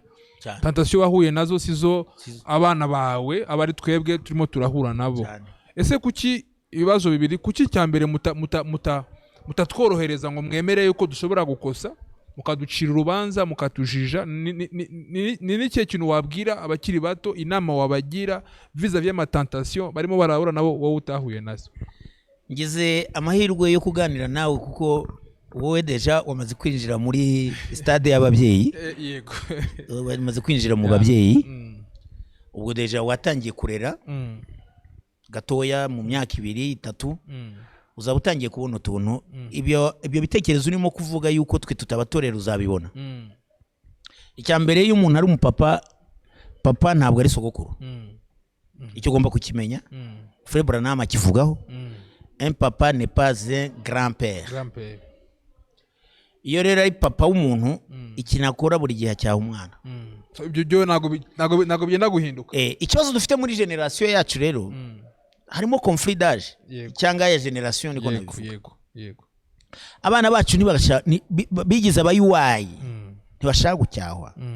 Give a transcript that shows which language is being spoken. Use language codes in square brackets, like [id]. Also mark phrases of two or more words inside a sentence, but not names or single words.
[rw] Tentation wahuye nazo sizo abana bawe abari twebwe turimo turahura nabo. Ese kuki ibibazo bibiri, kuki cyambere mutatworohereza ngo mwemere yuko dushobora gukosa mukaducira urubanza mukatujija? Ni n'ikihe kintu wabwira abakiri bato, inama wabagira vis-a-vis y'amatentation barimo barahura nabo wowe utahuye nazo? Ngize amahirwe yo kuganira nawe kuko wowe deja wamaze kwinjira muri stade y'ababyeyi. Yego wamaze kwinjira mu babyeyi. Ubwo deja watangiye kurera gatoya mu myaka 2-3 uzaba utangiye kubona utuntu. Ibyo bitekerezo urimo kuvuga yuko twe tutabatorera uzabibona. Icyambere iyo umuntu ari umupapa, papa ntabwo ari sogokuru. Icyo ugomba kukimenya. [fr] Frère Branham akivugaho. Un papa n'est pas un grand-père. [rw] Iyo rero ari papa w'umuntu ikinakora buri gihe cyaha umwana. Ibyo nago byenda guhinduka. Ikibazo dufite muri generation yacu rero harimo [fr] conflit d'âge [rw] cyangwa ya generation niko nabivuga. Yego. Abana bacu bigize abayuwayi ntibashaka gucyahwa.